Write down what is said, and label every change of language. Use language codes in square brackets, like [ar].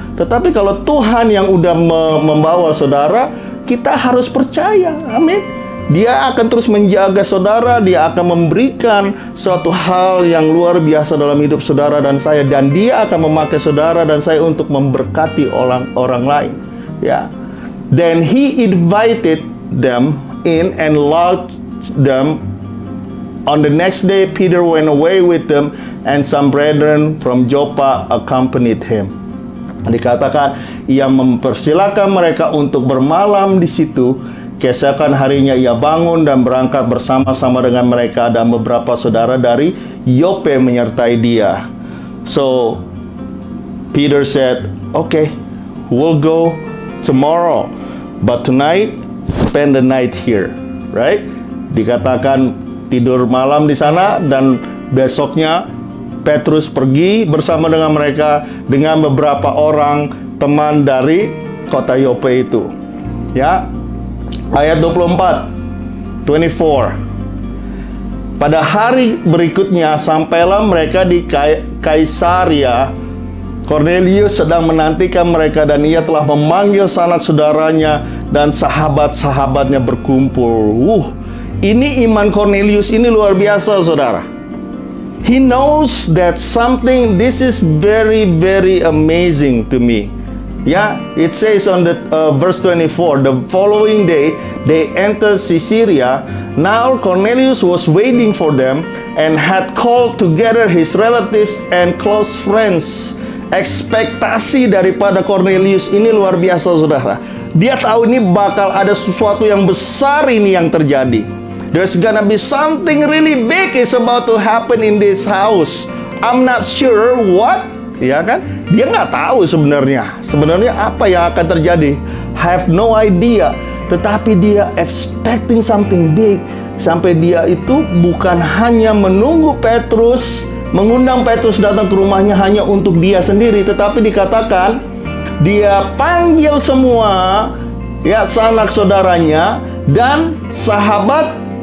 [id] Tetapi kalau Tuhan yang udah membawa saudara, kita harus percaya, amin. Dia akan terus menjaga saudara, dia akan memberikan suatu hal yang luar biasa dalam hidup saudara dan saya, dan dia akan memakai saudara dan saya untuk memberkati orang lain, ya. [en] Then he invited them in and lodged them. On the next day, Peter went away with them, and some brethren from Joppa accompanied him. [id] Dikatakan, ia mempersilakan mereka untuk bermalam di situ. Keesokan harinya ia bangun dan berangkat bersama-sama dengan mereka dan beberapa saudara dari Yope menyertai dia. [en] So, Peter said, "Okay, we'll go tomorrow, but tonight, spend the night here." Right? [id] Dikatakan tidur malam di sana dan besoknya Petrus pergi bersama dengan mereka dengan beberapa orang teman dari kota Yope itu. Ya. Ayat 24. Pada hari berikutnya sampailah mereka di Kaisaria. Cornelius sedang menantikan mereka dan ia telah memanggil sanak saudaranya dan sahabat-sahabatnya berkumpul. Ini iman Cornelius ini luar biasa, saudara. [en] He knows that this is very, very amazing to me. Yeah, it says on the verse 24, the following day they entered Caesarea. Now Cornelius was waiting for them and had called together his relatives and close friends. [id] Ekspektasi daripada Cornelius ini luar biasa, saudara. Dia tahu ini bakal ada sesuatu yang besar ini yang terjadi. [en] There's gonna be something really big is about to happen in this house. I'm not sure what, ya kan? [id] Dia nggak tahu sebenarnya apa yang akan terjadi. [en] Have no idea. [id] tetapi dia [en] expecting something big. [id] Sampai dia itu bukan hanya menunggu Petrus, mengundang Petrus datang ke rumahnya hanya untuk dia sendiri, tetapi dikatakan dia panggil semua ya sanak saudaranya dan sahabatnya.